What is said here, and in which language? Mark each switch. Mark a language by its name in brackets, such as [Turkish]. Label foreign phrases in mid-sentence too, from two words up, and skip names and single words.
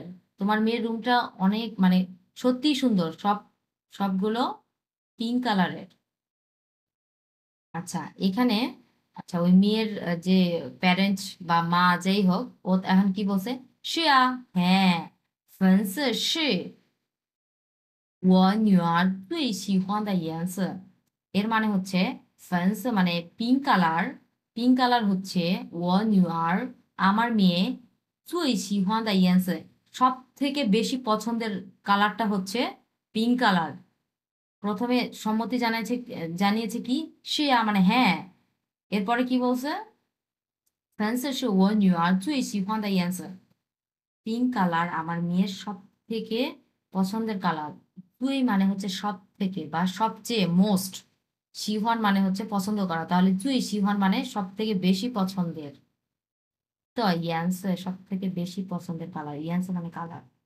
[Bangla] তোমার মেয়ের রুমটা অনেক মানে সত্যিই সুন্দর, সব সবগুলো পিঙ্ক কালারের। আচ্ছা, এখানে আচ্ছা ওই মেয়ের যে প্যারেন্টস বা মা যেই হোক, ও এখন কি বলছে? [Chinese] শিয়া, হ্যাঁ, 粉色是我女儿最喜欢的颜色। [Bangla] এর মানে হচ্ছে ফেন্স মানে পিঙ্ক কালার, পিঙ্ক কালার হচ্ছে ও নিউয়ার আমার মেয়ে, [Chinese] 最喜欢的颜色 [Bangla] সব থেকে বেশি পছন্দের কালারটা হচ্ছে পিঙ্ক কালার। প্রথমে সম্মতি জানিয়েছে, জানিয়েছে কি শিয়া মানে হ্যাঁ। এরপরে কি বলছে? [Chinese] ফেন্স 是我女儿最喜欢的颜色। [Bangla] পিঙ্ক কালার আমার মেয়ের সব থেকে পছন্দের কালার। তুই মানে হচ্ছে সব থেকে বা সবচেয়ে, মোস্ট। শিহান মানে হচ্ছে পছন্দ করা, তাহলে [Chinese] 最喜欢 [Bangla] মানে সব থেকে বেশি পছন্দের। তো ইয়ান্সে সব থেকে বেশি পছন্দের কালার, ইয়ান্সে মানে কালার।